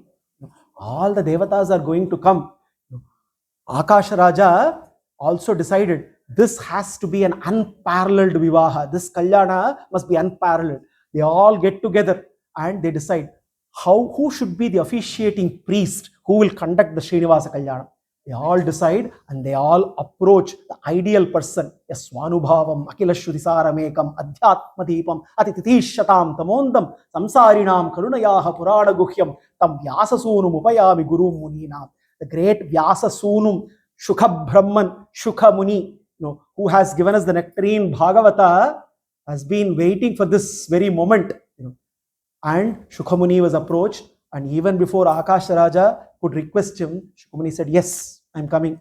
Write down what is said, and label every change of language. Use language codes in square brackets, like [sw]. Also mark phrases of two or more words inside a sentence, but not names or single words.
[en] All the devatas are going to come. Akasha Raja also decided this has to be an unparalleled vivaha. This kalyana must be unparalleled. They all get together and they decide who should be the officiating priest who will conduct the Srinivasa Kalyanam. They all decide and they all approach the ideal person. [sa] यस्वानुभवम् अखिलश्रुतिसारमकम् अध्यात्मदीपम् अतितितिष्यताम् तमोन्दम् संसारिणाम् करुणयाह पुराण गुह्यम् तम् व्याससूनु उपयामि गुरुम् मुनीनाम्. [en] The great Vyasasunum Shukha Brahman, Shukha Muni, who has given us the nectarine Bhagavata, has been waiting for this very moment. And Shukha Muni was approached, and even before Akasha Raja could request him, Shukha Muni said, yes, I'm coming.